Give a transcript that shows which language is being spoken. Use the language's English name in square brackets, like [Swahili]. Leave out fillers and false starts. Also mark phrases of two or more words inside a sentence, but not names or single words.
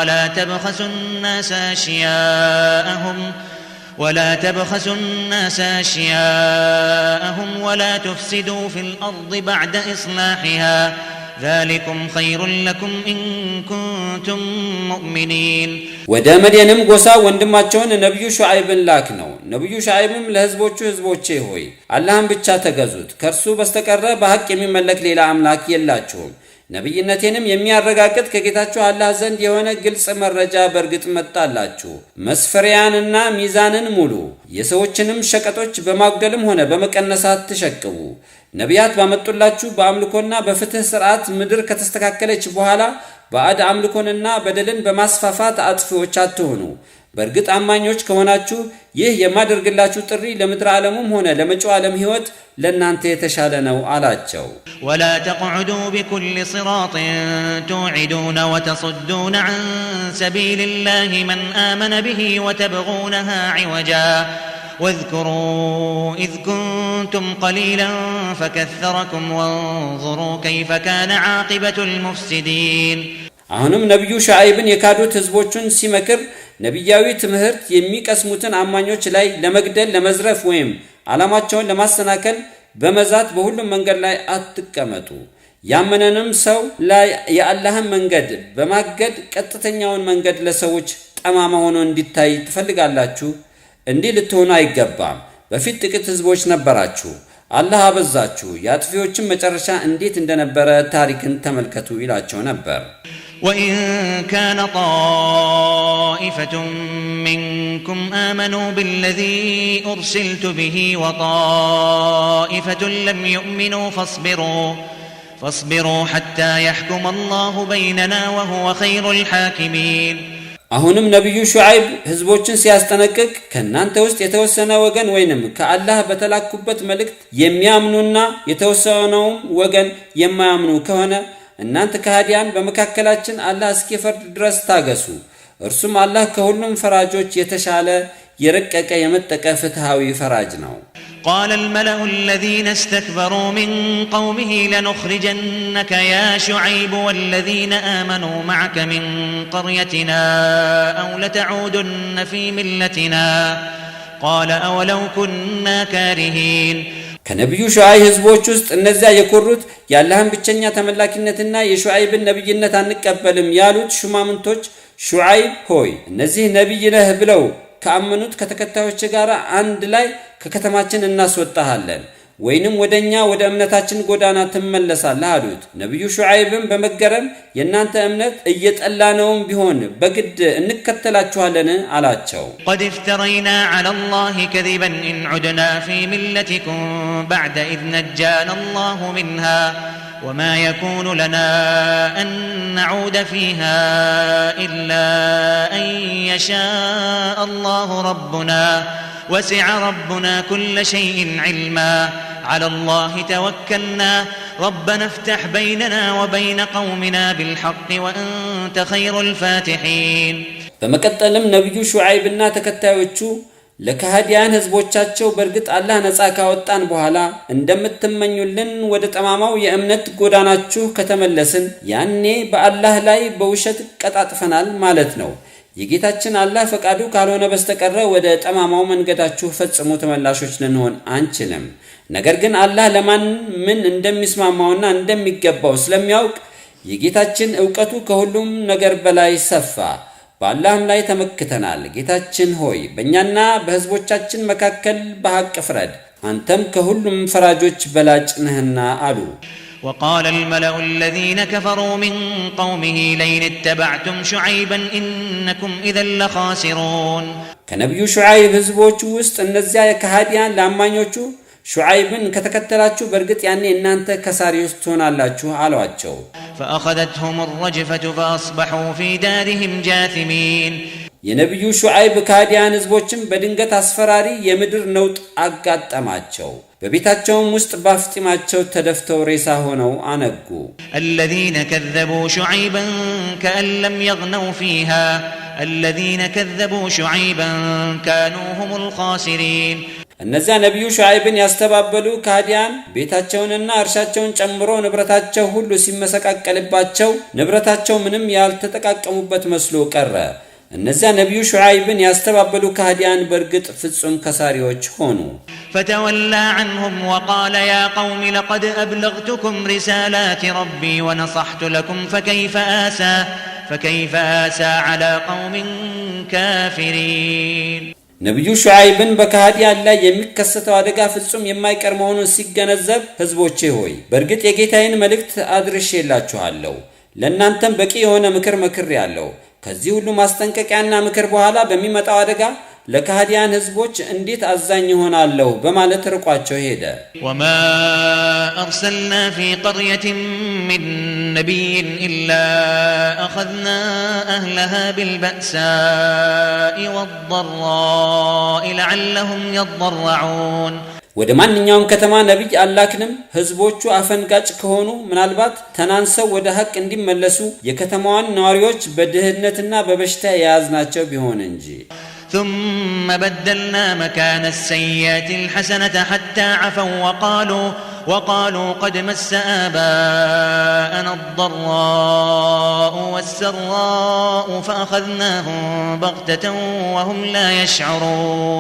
[Arabic] ولا تبخسوا الناس أشياءهم ولا تفسدوا في الأرض بعد إصلاحها ذلكم خير لكم إن كنتم مؤمنين [Amharic] ወደ መድየንም ጎሳ ወንድማቸውን ነብዩ ሹዓይብን ላክነው። ነብዩ ሹዓይብም ለህዝቦቼ ሆይ አላህን ብቻ ተገዙት፣ ከርሱ በስተቀር በሐቅ የሚመለክ ሌላ አምላክ የላችሁም። ነብይነቴንም የሚያረጋግጥ ከጌታችሁ አላህ ዘንድ የሆነ ግልጽ መረጃ በርግጥ መጣላችሁ። መስፈሪያንና ሚዛንን ሙሉ፣ የሰዎችንም ሸቀጦች በማጉደልም ሆነ በመቀነስ አትሸቅቡ። ነቢያት ባመጡላችሁ በአምልኮና በፍትህ ሥርዓት ምድር ከተስተካከለች በኋላ ባዕድ አምልኮንና በደልን በማስፋፋት አጥፊዎች አትሆኑ። በርግጥ አማኞች ከሆናችሁ ይህ የማደርግላችሁ ጥሪ ለምድር ዓለሙም ሆነ ለመጪው ዓለም ሕይወት ለእናንተ የተሻለ ነው አላቸው። [Arabic] ولا تقعدوا بكل صراط توعدون وتصدون عن سبيل الله من آمن به وتبغونها عوجا واذكروا إذ كنتم قليلا فكثركم وانظروا كيف كان عاقبة المفسدين [Amharic] አሁንም ነብዩ ሹዓይብን የካዱት ህዝቦቹን ሲመክር ነብያዊ ትምህርት የሚቀስሙትን አማኞች ላይ ለመግደል፣ ለመዝረፍ ወይም ዓላማቸውን ለማሰናከል በመዛት በሁሉም መንገድ ላይ አትቀመጡ። ያመነንም ሰው ላይ የአላህን መንገድ በማገድ ቀጥተኛውን መንገድ ለሰዎች ጠማማ ሆኖ እንዲታይ ትፈልጋላችሁ? እንዲህ ልትሆኑ አይገባም። በፊት ጥቂት ህዝቦች ነበራችሁ፣ አላህ አበዛችሁ፣ የአጥፊዎችን መጨረሻ እንዴት እንደነበረ ታሪክን ተመልከቱ ይላቸው ነበር። [Arabic] وإن كان طائفة منكم آمنوا بالذي أرسلت به وطائفة لم يؤمنوا فاصبروا حتى يحكم الله بيننا وهو خير الحاكمين [Amharic] አሁንም ነብዩ ሹዓይብ ህዝቦችን ሲያስጠነቅቅ ከናንተ ውስጥ የተወሰነ ወገን ወይንም ከአላህ በተላኩበት መልእክት የሚያምኑና የተወሰነው ወገን የማያምኑ ከሆነ እናንተ ከሃዲያን በመካከላችን አላህ እስኪፈርድ ድረስ ታገሱ። እርሱም አላህ ከሁሉም ፈራጆች የተሻለ የረቀቀ የመጠቀ ፍትሃዊ ፈራጅ ነው። [Arabic] قال الملأ الذين استكبروا من قومه لنخرجنك يا شعيب والذين آمنوا معك من قريتنا أو لتعودن في ملتنا قال أولو كنا كارهين [Amharic] ከነብዩ ሹዓይብ ህዝቦች ውስጥ እነዚያ የኮሩት ያላህን ብቸኛ ተመላኪነትና የሹዓይብን ነብይነት አንቀበልም ያሉት ሹማምንቶች ሹዓይብ ሆይ እነዚህ ነብይ ነህ ብለው ከአመኑት ከተከታዮች ጋር አንድ ላይ ከከተማችን እናስወጣሃለን ወይንም ወደኛ ወደ እምነታችን ጎዳና ተመለሳለህ አሉት። ነብዩ ሹዓይብም በመገረም የናንተ እምነት እየጠላነውም ቢሆን በግድ እንከተላችኋለን አላቸው። [Arabic] قد افترينا على الله كذبا إن عدنا في ملتكم بعد إذ نجانا الله منها وما يكون لنا أن نعود فيها إلا أن يشاء الله ربنا وسع ربنا كل شيء علما على الله توكلنا ربنا افتح بيننا وبين قومنا بالحق وأنت خير الفاتحين [Amharic] በመቀጠልም ነብዩ ሹዓይብና ተከታዮቹ ለከሃዲያን ህዝቦቻቸው በርግጥ አላህ ነፃ ካወጣን በኋላ እንደምትመኙልን ወደ ጠማማው የእምነት ጎዳናችሁ ከተመለስን ያኔ በአላህ ላይ በውሸት ቀጣጥፈናል ማለት ነው። የጌታችን አላህ ፈቃዱ ካልሆነ በስተቀር ወደ ጠማማው መንገዳችሁ ፈጽሞ ተመላሾች ልንሆን አንችልም። ነገር ግን አላህ ለማን ምን እንደሚስማማውና እንደሚገባው ስለሚያውቅ የጌታችን ዕውቀቱ ከሁሉም ነገር በላይ ሰፋ። በአላህም ላይ ተመክተናል። ጌታችን ሆይ በእኛና በህዝቦቻችን መካከል በሐቅ ፍረድ፣ አንተም ከሁሉም ፈራጆች በላጭ ነህና አሉ። [Arabic] وقال الملأ الذين كفروا من قومه لئن اتبعتم شعيبا إنكم إذا لخاسرون [Amharic] ከነብዩ ሹዓይብ ህዝቦች ውስጥ እነዚያ የከሃዲያን ላማኞቹ ሹዓይብን ከተከተላችሁ በርግጥ ያኔ እናንተ ከሳሪዎች ትሆናላችሁ አሏቸው። [Arabic] فأخذتهم الرجفة فأصبحوا في دارهم جاثمين [Amharic] የነቢዩ ሹዓይብ ካዲያን ህዝቦችም በድንገት አስፈራሪ የምድር ነውጥ አጋጠማቸው። በቤታቸውም ውስጥ ባፍጢማቸው ተደፍተው ሬሳ ሆነው አነጉ። [Arabic] الذين كذبوا شعيبا كأن لم يغنوا فيها الذين كذبوا شعيبا كانوا هم الخاسرين [Amharic] እነዚያ ነቢዩ ሹዓይብን ያስተባበሉ ካዲያን ቤታቸውንና እርሻቸውን ጨምሮ ንብረታቸው ሁሉ ሲመሰቃቀልባቸው ንብረታቸው ምንም ያልተጠቃቀሙበት መስሎ ቀረ። እነዚያ ነቢዩ ሹዓይብን ያስተባበሉ ካዲያን በርግጥ ፍጹም ከሳሪዎች ሆኑ። [Arabic] فتولى عنهم وقال يا قوم لقد أبلغتكم رسالات ربي ونصحت لكم فكيف آسى على قوم كافرين [Amharic] ነቢዩ ሹዓይብን በካዲያን ላይ የሚከሰተው አደጋ ፍጹም የማይቀር መሆኑን ሲገነዘብ ህዝቦቼ ሆይ በርግጥ የጌታዬን መልእክት አድርሼላችኋለሁ፣ ለእናንተም በቂ የሆነ ምክር መክሬአለሁ። ከዚህ ሁሉ ማስጠንቀቂያና ምክር በኋላ በሚመጣው አደጋ ለካዲያን ህዝቦች እንዴት አዛኝ ይሆናለሁ በማለት ርቋቸው ሄደ። [Arabic] وما أرسلنا في قرية من نبي إلا أخذنا أهلها بالبأساء والضراء لعلهم [Amharic] يضرعون ወደ ማንኛውም ከተማ ነብይ አላክንም ህዝቦቹ አፈንጋጭ ከሆኑ ምናልባት ተናንሰው ወደ ሐቅ እንዲመለሱ የከተማዋን ነዋሪዎች በድህነትና በበሽታ ያዝናቸው ቢሆን እንጂ [Arabic] ثم بدلنا مكان السيئات الحسنة حتى عفوا وقالوا قد مس آباءنا الضراء والسراء فأخذناهم بغتة وهم لا يشعرون